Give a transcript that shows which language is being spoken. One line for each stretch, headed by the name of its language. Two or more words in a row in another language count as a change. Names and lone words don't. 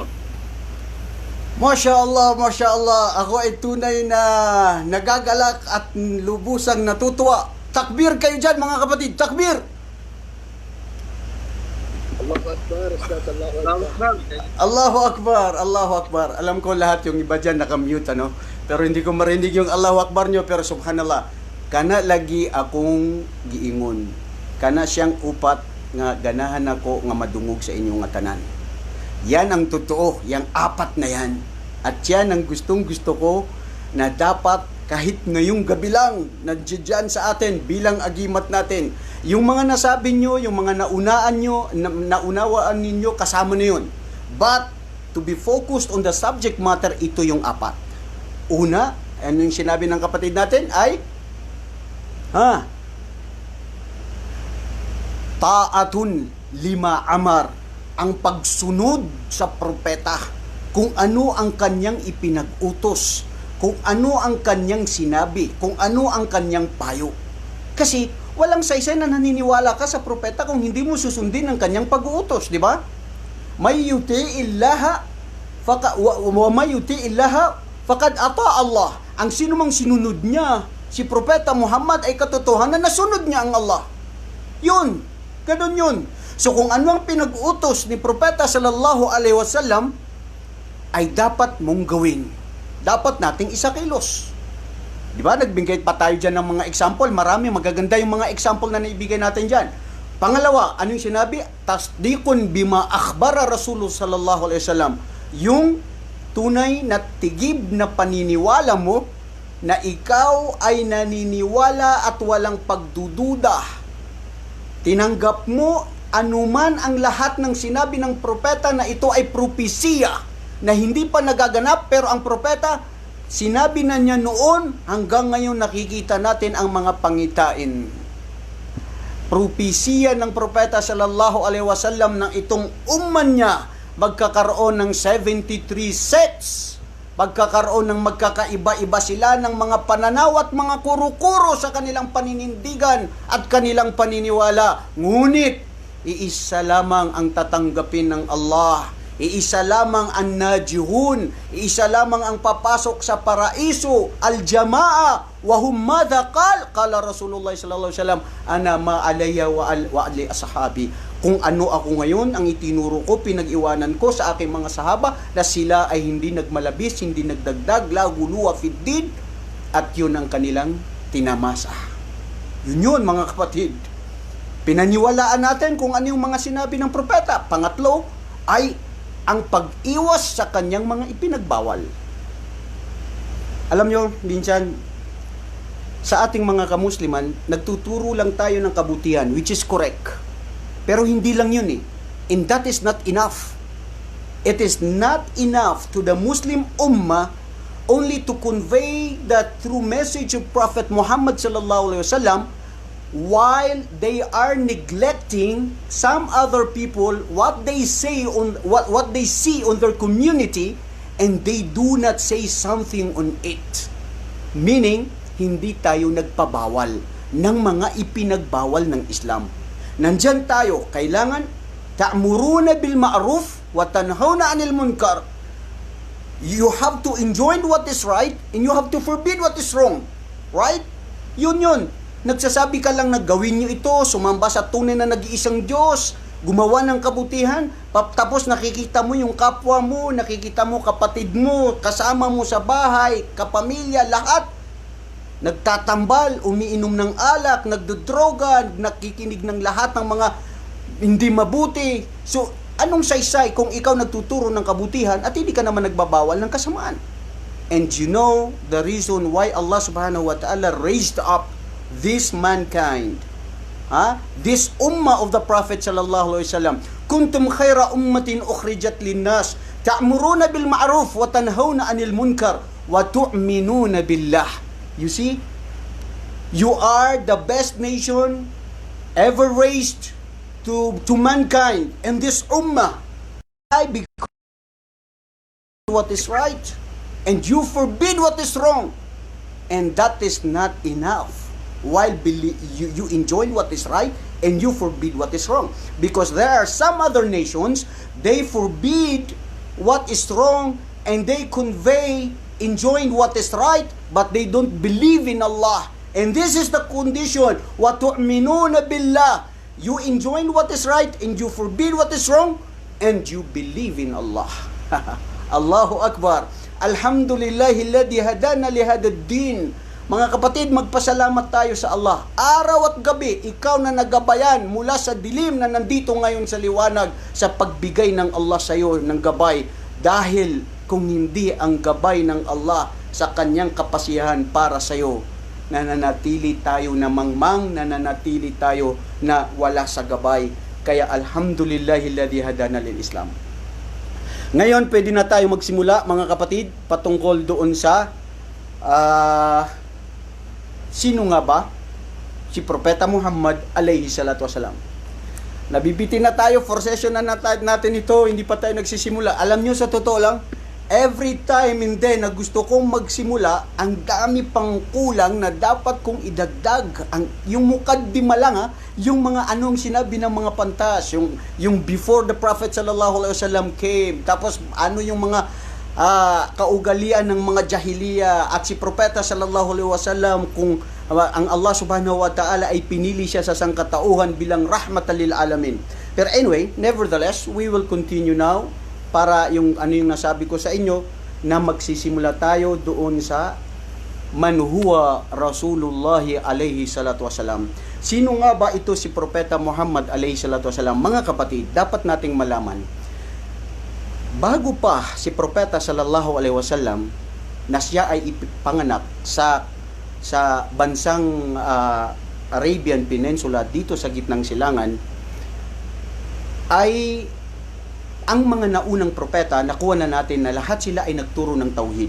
Arabic: ما شاء الله، ما شاء الله.
Filipino: Ako ay tunay na nagagalak at lubusang natutuwa. Takbir kayo dyan mga kapatid, takbir!
Arabic: الله أكبر، أستاذ، الله أكبر. الله أكبر، الله أكبر.
Filipino: Alam ko lahat yung iba dyan nakamute, ano? Pero hindi ko marinig yung
Arabic: الله أكبر
Filipino: nyo.
Cebuano: Pero subhanallah, kana lagi akong giingon. Kana siyang upat nga ganahan ako nga madungog sa inyong nga tanan.
Filipino: Yan ang totoo, yung apat na yan. At yan ang gustong-gusto ko na dapat kahit ngayong gabi lang nandiyan sa atin bilang agimat natin. Yung mga nasabi nyo, yung mga naunawaan ninyo, kasama na yun.
English: But, to be focused on the subject matter,
Filipino: ito yung apat. Una, ano yung sinabi ng kapatid natin ay,
Arabic: طاعة لما أمر,
Filipino: ang pagsunod sa propeta, kung ano ang kanyang ipinag-utos, kung ano ang kanyang sinabi, kung ano ang kanyang payo. Kasi walang saysay na naniniwala ka sa propeta kung hindi mo susundin ang kanyang pag-uutos, di ba?
Arabic: من يطع الرسول فقد أطاع الله.
Filipino: Ang sino mang sinunod niya si propeta Muhammad ay katotohanan na nasunod niya ang Allah. Yun, ganun yun. So kung ano ang pinag-utos ni propeta
Arabic: صلى الله عليه وسلم
Filipino: ay dapat mong gawin. Dapat nating isakilos. Di ba? Nagbigay pa tayo dyan ng mga example. Marami, magaganda yung mga example na naibigay natin dyan. Pangalawa, ano yung sinabi?
Arabic: تصديق بما أخبر رسول الله صلى الله عليه وسلم.
Filipino: Yung tunay na tigib na paniniwala mo na ikaw ay naniniwala at walang pagdududa. Tinanggap mo anuman ang lahat ng sinabi ng propeta na ito ay propesiya na hindi pa nagaganap, pero ang propeta sinabi na niya noon, hanggang ngayon nakikita natin ang mga pangitain. Propesiya ng propeta
Arabic: صلى الله عليه وسلم
Filipino: ng itong umman niya, magkakaroon ng 73 sects, magkakaroon ng magkakaiba-iba sila ng mga pananaw at mga kuro-kuro sa kanilang paninindigan at kanilang paniniwala. Ngunit, iisa lamang ang tatanggapin ng Allah. Iisa lamang ang najihun, iisa lamang ang papasok sa paraiso,
Arabic: الجماعة، وهم ماذا قال رسول الله صلى الله عليه وسلم، أنا ما علي وعلى أصحابي.
Filipino: Kung ano ako ngayon, ang itinuro ko, pinag-iwanan ko sa aking mga sahaba, na sila ay hindi nagmalabis, hindi nagdagdag,
Arabic: لا غلو في الدين,
Filipino: at yun ang kanilang tinamasa. Yun mga kapatid. Pinaniwalaan natin kung ano yung mga sinabi ng propeta. Pangatlo ay ang pag-iwas sa kanyang mga ipinagbawal. Alam nyo, minsan, sa ating mga kamusliman, nagtuturo lang tayo ng kabutihan,
English: which is correct.
Filipino: Pero hindi lang yun eh.
English: And that is not enough. It is not enough to the Muslim Ummah only to convey the true message of Prophet Muhammad
Arabic: صلى الله عليه وسلم,
English: while they are neglecting some other people, what they say on what they see on their community, and they do not say something on it. Meaning,
Filipino: hindi tayo nagpabawal ng mga ipinagbawal ng Islam. Nandyan tayo, kailangan
Arabic: تأمرون بالمعروف وتنهون عن المنكر.
English: You have to enjoy what is right and you have to forbid what is wrong. Right?
Filipino: Yun. Nagsasabi ka lang na gawin nyo ito, sumamba sa tunay na nag-iisang Diyos, gumawa ng kabutihan, tapos nakikita mo yung kapwa mo, nakikita mo kapatid mo, kasama mo sa bahay, kapamilya, lahat, nagtatambal, umiinom ng alak, nagdodroga, nakikinig ng lahat ng mga hindi mabuti. So, anong saysay kung ikaw nagtuturo ng kabutihan at hindi ka naman nagbabawal ng kasamaan?
English: And you know the reason why Allah
Arabic: سبحانه وتعالى
English: raised up this mankind, this ummah of the Prophet
Arabic: صلى الله عليه وسلم. كنتم خير أمة أخرجت للناس تأمرون بالمعروف وتنهون عن المنكر وتؤمنون بالله.
English: You see, you are the best nation ever raised to mankind, and this ummah, because what is right and you forbid what is wrong, and that is not enough. While you enjoy what is right and you forbid what is wrong. Because there are some other nations, they forbid what is wrong and they convey enjoying what is right, but they don't believe in Allah. And this is the condition.
Arabic: وَتُؤْمِنُونَ بِاللَّهِ.
English: You enjoy what is right and you forbid what is wrong, and you believe in Allah.
Arabic: الله أكبر. الحمد لله الذي هدانا لهذا الدين.
Filipino: Mga kapatid, magpasalamat tayo sa Allah. Araw at gabi, ikaw na nagabayan mula sa dilim na nandito ngayon sa liwanag sa pagbigay ng Allah sa iyo ng gabay. Dahil kung hindi ang gabay ng Allah sa kanyang kapasiyahan para sa iyo, nananatili tayo na mangmang, nananatili tayo na wala sa gabay. Kaya
Arabic: الحمد لله الذي هدانا للإسلام.
Filipino: Ngayon, pwede na tayo magsimula, mga kapatid, patungkol doon sa sino nga ba? Si Propeta Muhammad
Arabic: عليه الصلاة والسلام.
Filipino: Nabibitin na tayo, for session na natin ito, hindi pa tayo nagsisimula. Alam nyo, sa totoo lang, every time hindi na gusto kong magsimula, ang dami pang kulang na dapat kong idagdag. Yung mukaddima lang, yung mga anong sinabi ng mga pantas, yung
English: before the Prophet
Arabic: صلى الله عليه وسلم
Filipino: came, tapos ano yung mga kaugalian ng mga jahiliya, at si Propeta
Arabic: صلى الله عليه وسلم,
Filipino: kung ang Allah
Arabic: سبحانه وتعالى
Filipino: ay pinili siya sa sangkatauhan bilang
Arabic: رحمة للعالمين.
Filipino: Pero
English: anyway, nevertheless, we will continue now
Filipino: para yung nasabi ko sa inyo, na magsisimula tayo doon sa
Arabic: من هو رسول الله عليه الصلاة والسلام.
Filipino: Sino nga ba ito si Propeta Muhammad
Arabic: عليه الصلاة والسلام?
Filipino: Mga kapatid, dapat nating malaman, bago pa si Propeta
Arabic: صلى الله عليه وسلم
Filipino: na siya ay ipanganak sa bansang Arabian Peninsula dito sa gitnang silangan, ay ang mga naunang propeta, nakuha na natin na lahat sila ay nagturo ng tauhid.